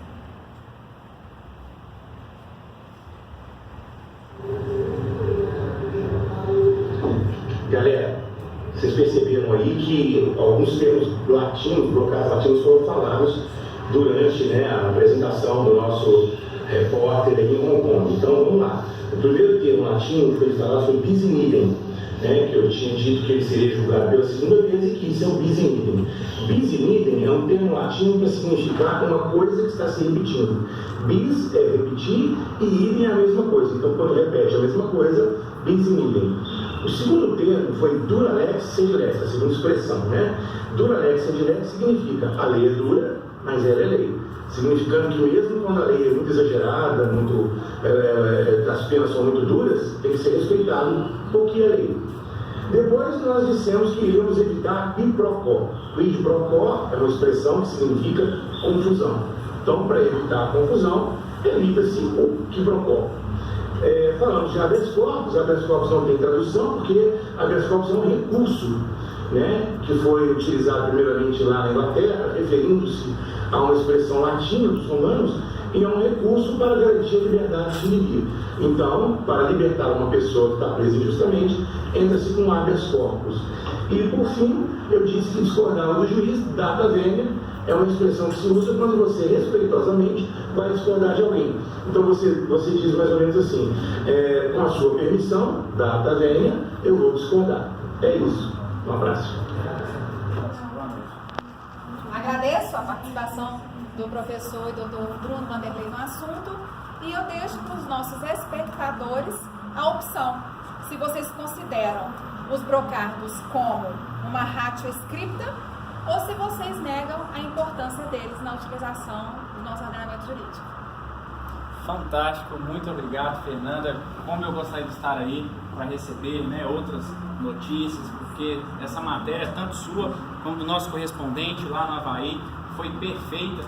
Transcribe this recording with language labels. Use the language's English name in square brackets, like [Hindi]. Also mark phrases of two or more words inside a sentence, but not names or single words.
[Portuguese] Galera, vocês perceberam aí que alguns termos latinos, brocados latinos, foram falados durante a apresentação do nosso repórter aí em Hong Kong. Então vamos lá. O primeiro termo latino foi falado sobre [Latin] bis in idem, [Portuguese] que eu tinha dito que ele seria julgado pela segunda vez e que isso é o [Latin] bis in idem. Bis in idem [Portuguese] é um termo latino para significar uma coisa que está se repetindo. Bis é repetir e idem é a mesma coisa. Então quando repete a mesma coisa, [Latin] bis in idem. [Portuguese] O segundo termo foi [Latin] dura lex sed lex, [Portuguese] a segunda expressão, [Latin] Dura lex sed lex [Portuguese] significa a lei é dura, mas ela é lei. Significando que mesmo quando a lei é muito exagerada, as penas são muito duras, tem que ser respeitado o que é lei. Depois nós dissemos que iríamos evitar [Latin] quid pro quo. Quid pro quo [Portuguese] é uma expressão que significa confusão. Então, para evitar a confusão, evita-se o [Latin] quid pro quo. [Portuguese] Falamos de [Latin] habeas corpus [Portuguese] não tem tradução, porque [Latin] habeas corpus [Portuguese] é um recurso, que foi utilizado primeiramente lá na Inglaterra, referindo-se a uma expressão latina dos romanos, e é um recurso para garantir a liberdade de indivíduo. Então, para libertar uma pessoa que está presa injustamente, entra-se com [Latin] habeas corpus. [Portuguese] E, por fim, eu disse que discordava do juiz, [Latin] data venia, [Portuguese] é uma expressão que se usa quando você, respeitosamente, vai discordar de alguém. Então, você diz mais ou menos assim, com a sua permissão, [Latin] data venia, [Portuguese] eu vou discordar. É isso. Um abraço. Agradeço a participação do professor e doutor Bruno Vanderlei no assunto e eu deixo para os nossos espectadores a opção, se vocês consideram os brocardos como uma [Latin] ratio scripta [Portuguese] ou se vocês negam a importância deles na utilização do nosso ordenamento jurídico. Fantástico, muito obrigado, Fernanda. Como eu gostaria de estar aí para receber, né, outras notícias, porque essa matéria, tanto sua como do nosso correspondente lá no Havaí, foi perfeita.